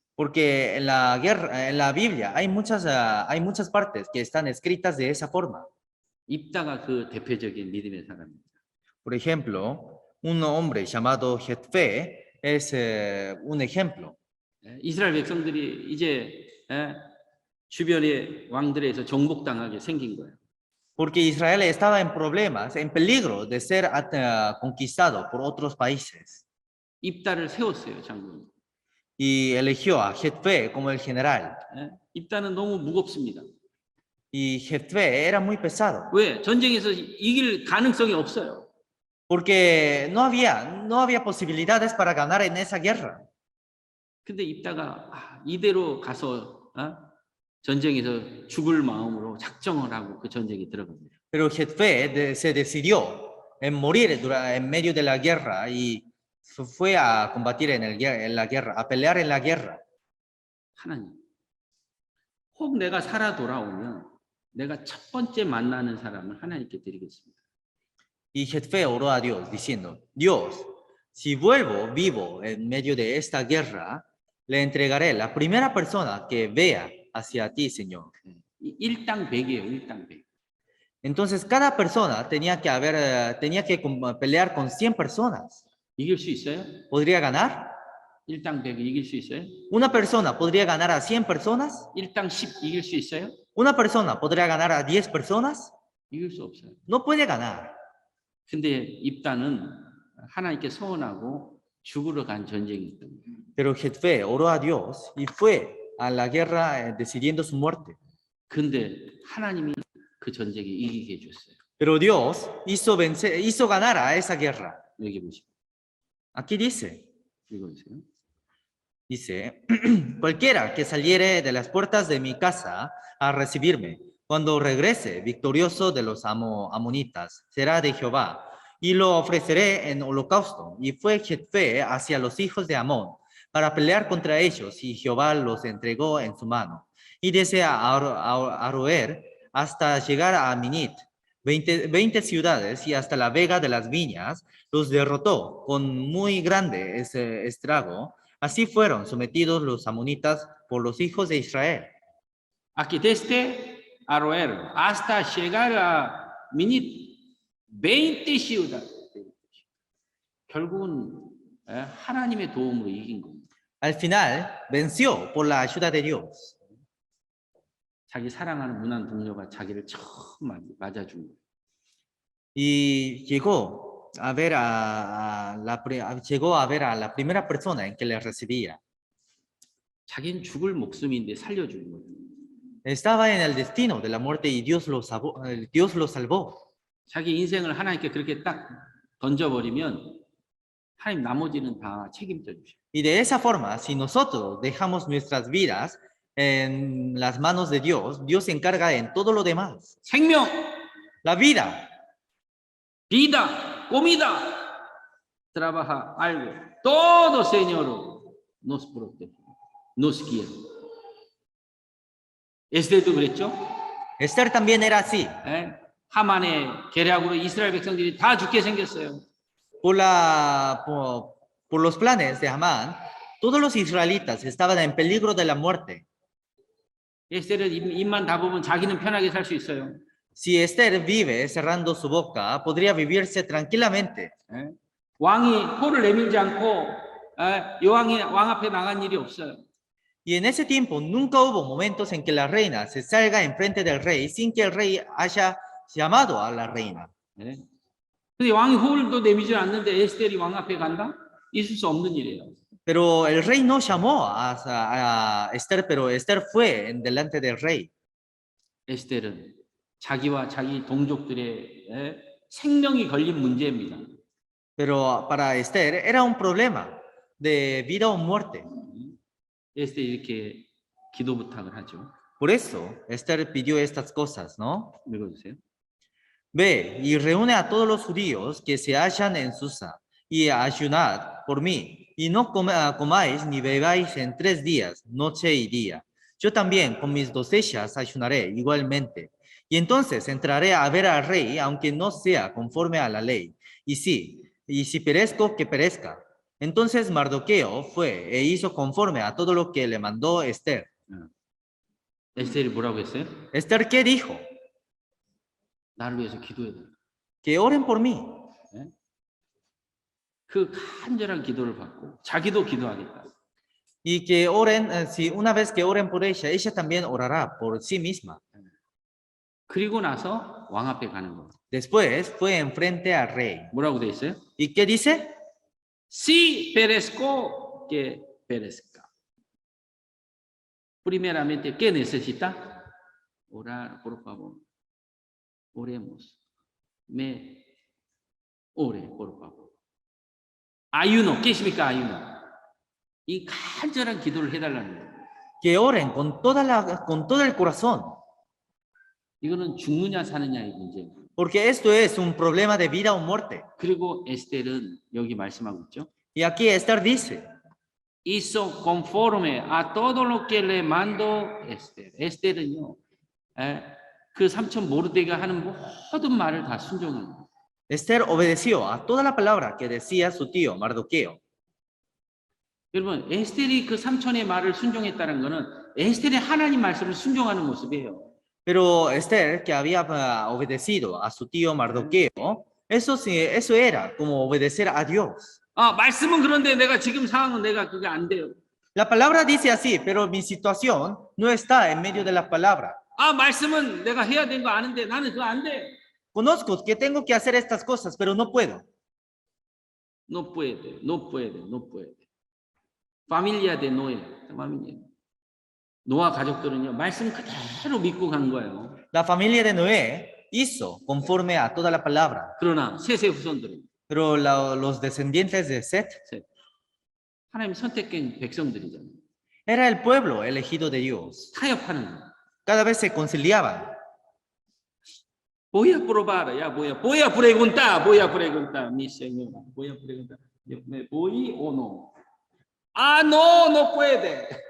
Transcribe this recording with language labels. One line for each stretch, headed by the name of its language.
Spanish: Porque en la guerra, en la Biblia hay muchas partes que están escritas de esa forma.
Korean: 입다가 그 대표적인 믿음의 사람입니다.
Spanish: Por ejemplo, un hombre llamado Jefté es un ejemplo.
Korean: 이스라엘 백성들이 이제 주변의 왕들에서 정복당하게 생긴 거예요.
Spanish: Porque Israel estaba en problemas, en peligro de ser conquistado por otros países.
Korean: 입다를 세웠어요, 장군.
Spanish: Y eligió a Jefté como el general.
Korean: 입다는 너무 무겁습니다.
Spanish: Y Jefté era muy pesado.
Korean: 왜? 전쟁에서 이길 가능성이 없어요.
Spanish: Porque no había posibilidades para ganar en esa guerra.
Korean: 근데 입다가 이대로 가서 전쟁에서 죽을 마음으로 작정을 하고 그 전쟁에 들어갑니다.
Spanish: Pero Jefté se decidió en morir en medio de la guerra y fue a combatir en la guerra, a pelear en la guerra.
Korean: 하나님, 혹 내가 살아 돌아오면 내가 첫 번째 만나는 사람을 하나님께 드리겠습니다.
Spanish: Y Jefté oró a Dios diciendo, Dios, si vuelvo vivo en medio de esta guerra, le entregaré la primera persona que vea hacia ti, Señor.
Korean: 1당 100이에요, 1당 100.
Spanish: Entonces cada persona tenía que pelear con 100 personas.
Korean: 이길 수 있어요?
Spanish: ¿Podría ganar?
Korean: 1당 100 이길 수 있어요?
Spanish: ¿Una persona podría ganar a 100 personas?
Korean: 1당 10 이길 수 있어요?
Spanish: ¿Una persona podría ganar a 10 personas?
Korean: 이길 수 없어요.
Spanish: No puede ganar.
Korean: 근데 입다는 하나님께 서원하고 죽으러 간 전쟁이 때문에.
Spanish: Pero Jefté oró a Dios y fue a la guerra decidiendo su muerte.
Korean: 근데 하나님이 그 전쟁에 이기게 해줬어요.
Spanish: Pero Dios hizo ganar a esa guerra.
Korean: 여기 보시고.
Spanish: Aquí dice,
Korean: 읽어주세요.
Spanish: dice, cualquiera que saliere de las puertas de mi casa a recibirme, cuando regrese victorioso de los amonitas, será de Jehová, y lo ofreceré en holocausto. Y fue Jefté hacia los hijos de Amón para pelear contra ellos, y Jehová los entregó en su mano. Y desde Aroer hasta llegar a Minit, 20 ciudades y hasta la vega de las viñas, los derrotó con muy grande estrago, Así fueron sometidos los amonitas por los hijos de Israel. Aquí desde Aroer hasta llegar a Minit, 20 ciudades.
Korean: 결국은 하나님의 도움으로 이긴 겁니다.
Spanish: Al final, venció por la ayuda de Dios.
Korean: 자기 사랑하는 문안 동료가 자기를 처음 맞아준 거예요.
Spanish: Y llegó a ver a la primera persona en que le recibía.
Korean: 자기는 죽을 목숨인데 살려준 거예요.
Spanish: Estaba en el destino de la muerte y Dios lo salvó.
Korean: 자기 인생을 하나님께 그렇게 딱 던져버리면 하나님 나머지는 다 책임져 주셔요.
Spanish: Y de esa forma, si nosotros dejamos nuestras vidas en las manos de Dios, Dios se encarga en todo lo demás.
Korean: 생명,
Spanish: La vida, vida, comida, trabaja algo. Todo, Señor, nos protege, nos quiere.
Korean: 에스더도 그랬죠?
Spanish: Esther también era así.
Korean: 하만의 계략으로 이스라엘 백성들이 다 죽게 생겼어요.
Spanish: Por los planes de Amán, todos los israelitas estaban en peligro de la muerte.
Korean: 에스더는 입만 닫으면 자기는 편하게 살 수 있어요.
Spanish: Si Esther vive cerrando su boca, podría vivirse tranquilamente.
Korean: 왕이 코를 내밀지 않고 왕 앞에 나간 일이 없어요.
Spanish: Y en ese tiempo nunca hubo momentos en que la reina se salga enfrente del rey sin que el rey haya llamado a la reina.
Korean: 근데 왕이 코를 내밀지 않는데 에스더이 왕 앞에 간다? 있을 수 없는 일이에요.
Spanish: Pero el rey no llamó a Esther, pero Esther fue delante del rey.
Korean: 에스더는 자기와 자기 동족들의 생명이 걸린 문제입니다.
Spanish: Pero para Esther era un problema de vida o muerte.
Korean: 에스더 이렇게 기도 부탁을 하죠.
Spanish: Por eso Esther pidió estas cosas, ¿no?
Korean: 읽어주세요.
Spanish: Ve y reúne a todos los judíos que se hallan en Susa y ayunad por mí y no comáis ni bebáis en 3 días, noche y día. Yo también con mis doncellas ayunaré igualmente. Y entonces entraré a ver al rey, aunque no sea conforme a la ley. Y si perezco, que perezca. Entonces Mardoqueo fue e hizo conforme a todo lo que le mandó Esther.
Korean: 에스더이 뭐라고 했어요?
Spanish: Esther, ¿qué dijo?
Korean: 나를 위해서 기도해야 돼.
Spanish: Que oren por mí.
Korean: 그 간절한 기도를 받고 자기도 기도하겠다.
Spanish: Y que oren, si una vez que oren por ella también orará por sí misma.
Korean: 그리고 나서 왕 앞에 가는 거예요.
Spanish: Después fue enfrente al rey.
Korean: 뭐라고 돼 있어요?
Spanish: ¿Y qué dice? Si perezco, que perezca. Primeramente, ¿qué necesita? Orar, por favor. Oremos. Me ore, por favor. ayuno, ¿qué significa ayuno?
Korean: 이 간절한 기도를 해달라는 거예요.
Spanish: Que oren con todo el corazón.
Korean: 이거는 죽느냐 사느냐의 문제예요.
Spanish: Porque esto es un problema de vida o muerte.
Korean: 그리고 에스텔은 여기 말씀하고 있죠.
Spanish: Y aquí Esther dice, hizo conforme a todo lo que le mandó 에스텔.
Korean: 에스텔은요, 그 삼촌 모르데가 하는 모든 말을 다 순종합니다.
Spanish: Esther obedeció a toda la palabra que decía su tío Mardoqueo.
Korean: 여러분, 에스텔이 그 삼촌의 말을 순종했다는 것은 에스텔이 하나님 말씀을 순종하는 모습이에요.
Spanish: Pero Esther, que había obedecido a su tío Mardoqueo, eso era como obedecer a Dios.
Korean: 말씀은 그런데 내가 지금 상황은 내가 그게 안 돼요.
Spanish: La palabra dice así, pero mi situación no está en medio de la palabra.
Korean: 말씀은 내가 해야 되는 거 아는데 나는 그거 안 돼.
Spanish: Conozco que tengo que hacer estas cosas, pero no puedo. No puede, no puede, no puede. Familia de Noé,
Korean: 노아 가족들은요 말씀 그대로 믿고 간 거예요.
Spanish: La familia de Noé hizo conforme a toda la palabra.
Korean: 그러나 셋의 후손들은
Spanish: Pero los descendientes de Set
Korean: 하나님 선택된 백성들이잖아요.
Spanish: era el pueblo elegido de Dios.
Korean: 타협하는 거예요.
Spanish: Cada vez se conciliaban. Voy a probar, ya voy a preguntar, mi señor, voy a preguntar, ¿me voy o no? No, no puede.